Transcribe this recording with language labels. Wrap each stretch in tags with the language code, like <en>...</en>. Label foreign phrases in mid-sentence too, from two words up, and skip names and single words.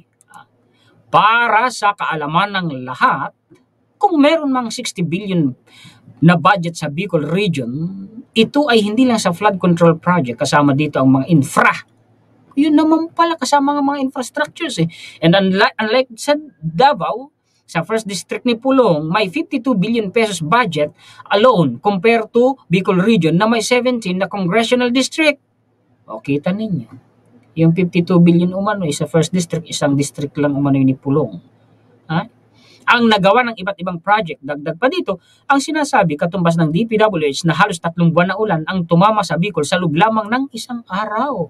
<tl>Para sa kaalaman ng lahat, kung meron mang 60 billion na budget sa Bicol Region, ito ay hindi lang sa</tl> <en>flood control project,</en> <tl>kasama dito ang mga infra. Yun naman pala, kasama ang mga infrastructures.</tl> <en>And unlike</en> <tl>sa Davao, sa</tl> <en>first district</en> <tl>ni Pulong, may 52 billion pesos</tl> <en>budget alone compared to</en> <tl>Bicol Region na may 17 na congressional district. O, kita ninyo. Yung 52 billion umano sa</tl> <en>first district,</en> <tl>isang district lang umano ni Pulong. Ang nagawa ng iba't ibang project. Dagdag pa dito, ang sinasabi katumbas ng DPWH na halos 3 buwan na ulan ang tumama sa Bicol sa loob lamang ng isang araw.</tl>